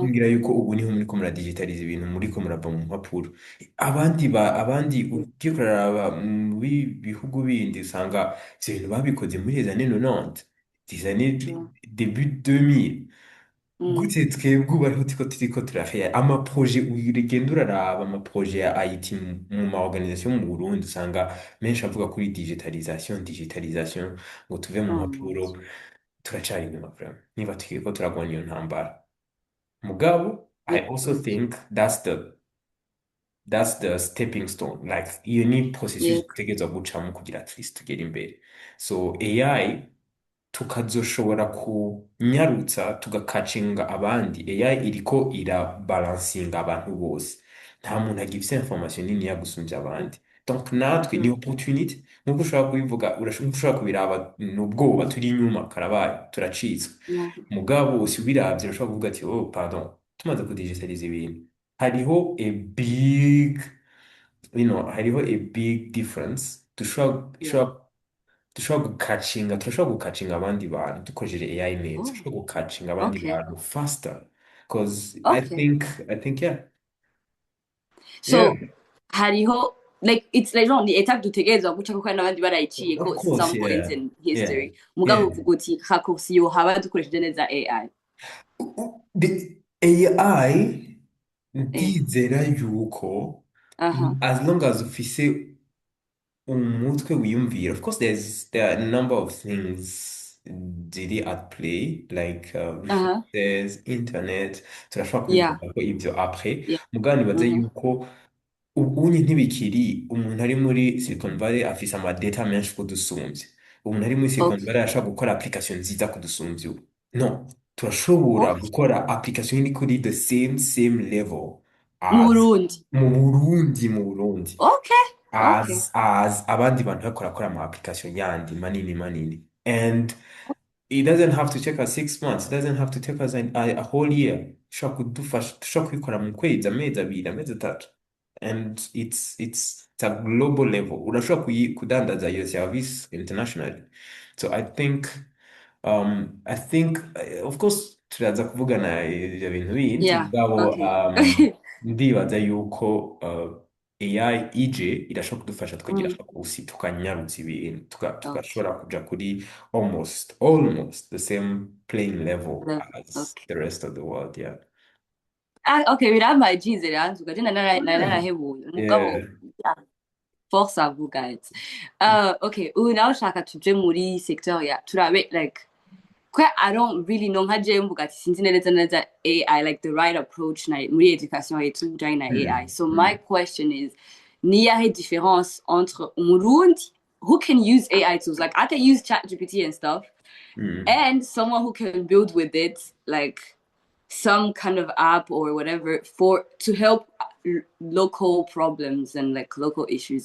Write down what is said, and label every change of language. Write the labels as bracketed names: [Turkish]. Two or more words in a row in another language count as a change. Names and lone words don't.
[Rundi] Mm. kumbwira yuko ubu niho muriko muradigitaliza ibintu muriko murava mu mpapuro? Abandi ugiye kuraraba mu bihugu bindi usanga ivyo bintu babikoze muri [French] les années 90, les années [English] True. [French] début 2000. Mm. [Rundi] Gute twebwe ubu ariho turiko turahera amaproje, urigenda uraraba amaproje ya IT mu maorganisation mu Burundi usanga menshi avuga kuri digitalisation ngo tuve mu [French] Oh mon [Rundi] mpapuro. [French] Dieu. [Rundi] Turacari inyuma vraiment niba tukiriko turagwanya iyo ntambara, mugabo I [English] Yeah. also think that's the stepping stone, like [Rundi] iyo ni processus [English] Yeah. [Rundi] dutegerezwa gucamo kugira [English] at least [Rundi] tugere imbere. So AI tukazoshobora kunyarutsa tugakacinga abandi. AI iriko irabalansinga abantu bose, nta muntu agifise information nini yagusumbya abandi, donc natwe ni [English] True. [Rundi] opportunity nkuko ushobora kubivuga, ushobora kubiraba n'ubwoba turi inyuma karabaye turacitswe, [English] Yeah. [Rundi] mugabo si ubiravye urashobora kuvuga ati [French] oh pardon [Rundi] tumaze kudigitaliza ibintu hariho [English] a big [Rundi] hariho [English] a big difference Yeah. [Rundi] turashobora gukacinga abandi bantu dukoresheje AI neza, [English] Oh. [Rundi] turashobora gukacinga abandi [English] Okay. bantu faster, because I Okay. think I think yeah yeah [Rundi] So hariho [English] like it's like [Rundi] genre ni étape dutegerezwa guca kuko hari n'abandi [English] of [Rundi] barayiciyeko [English] course some points yeah in yeah history. [Rundi] Mugabo [English] yeah. [Rundi] uvuga uti raccourci yohaba dukoresheje neza AI. [English] The AI Eh. [Rundi] ndizera yuko Uh-huh. [English] as long as [Rundi] ufise umutwe wiyumvira, [English] of course there are a number of things ziri at play like Uh-huh. resources, internet, [Rundi] turashobora [English] Yeah. [Rundi] kubivuga ko ibyo après, [English] Yeah. [Rundi] mugabo nibaze Mhm. yuko ubunye ntibikiri umuntu ari muri Silicon Valley afise amadata menshi kudusumbya, umuntu ari muri Silicon [English] Okay. [Rundi] Valley arashobora gukora application nziza kudusumbya ubu, no, turashobora [English] Okay. [Rundi] gukora application iri kuri [English] the same level [Rundi] Mu [English] as [Rundi] Burundi. mu Burundi [English] Okay. Okay. [Rundi] as abandi bantu bakorakora ama application yandi manini, [English] and it doesn't have to take us 6 months, it doesn't have to take us a whole year, [Rundi] dushobora kudufasha, dushobora kubikora mu kwezi, amezi abiri, amezi atatu, [English] and it's a global level, [Rundi] urashobora kudandaza iyo service internationally. [English] So I think of course [Rundi] turaza kuvugana ibyo bintu bindi, [English] Yeah. [Rundi] mugabo [English] Okay. [Rundi] ndibaza yuko AI ije irashobora kudufasha tukagira Mm. fakusi tukanyarutsa ibintu [English] Okay. [Rundi] tugashobora kuja kuri [English] almost the same playing level Level. as Okay. the rest of the world, yeah. [Rundi] Ah, okay, birampaye icyizere hanzuka je nari [English] Yeah. [Rundi] narahebuye [English] Yeah. [Rundi] umugabo yeah, [French] force à vous [Rundi] guys. Okay, ubu nawe ushaka tuje muri secteur ya turabe like [English] I don't really know [Rundi] nka je mvuga ati sinzi neza AI [English] like the right approach [Rundi] na muri education yetu bijanye na AI. Mm. [English] So my Mm. question is [Rundi] ni yahe [French] différence entre [English] umurundi who can use AI tools, like I can use ChatGPT and stuff, Mm. and someone who can build with it like some kind of app or whatever for to help local problems and like local issues.